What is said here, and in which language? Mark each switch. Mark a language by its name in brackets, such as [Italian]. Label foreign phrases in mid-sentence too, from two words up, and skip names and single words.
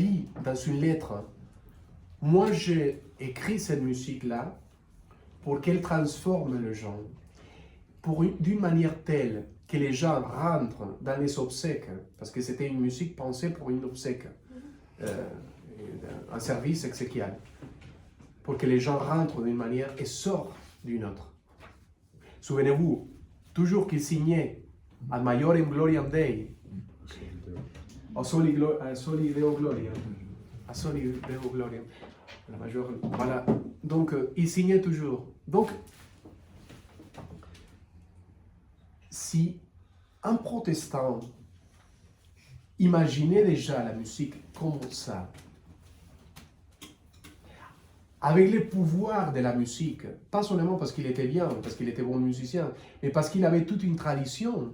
[French] dit dans une lettre, moi j'ai écrit cette musique-là pour qu'elle transforme les gens, d'une manière telle que les gens rentrent dans les obsèques, parce que c'était une musique pensée pour une obsèque, un service exéquial, pour que les gens rentrent d'une manière et sortent d'une autre. Souvenez-vous, toujours qu'il signait [Latin] Ad Maiorem Gloriam Dei, A Soli Deo Gloriam, A Soli Deo Gloriam, [French] la majeure, voilà. Donc, il signait toujours. Donc, si un protestant imaginait déjà la musique comme ça, avec les pouvoirs de la musique, pas seulement parce qu'il était bien, parce qu'il était bon musicien, mais parce qu'il avait toute une tradition.